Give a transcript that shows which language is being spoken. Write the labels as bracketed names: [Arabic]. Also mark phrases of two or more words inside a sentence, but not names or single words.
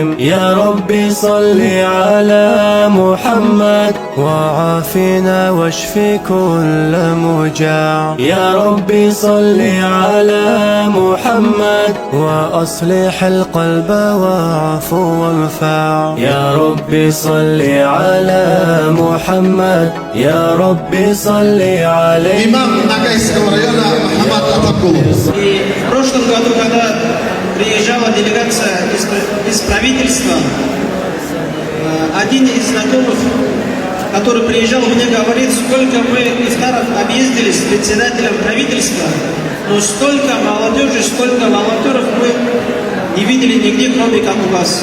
[Arabic] يا رب صل على محمد وعافنا واشف كل مجاع. يا رب صل على محمد وأصلح القلب واعف وانفع. يا رب صل على محمد، يا رب صل عليه. [Russian] Имам Ногайского района Ахмад Атакулов. И в прошлом году, когда приезжала делегация из правительства, один из знакомых, который приезжал, мне говорит, сколько мы ифтаров объездили с председателем правительства, но столько молодежи, столько волонтеров мы не видели нигде, кроме как у вас.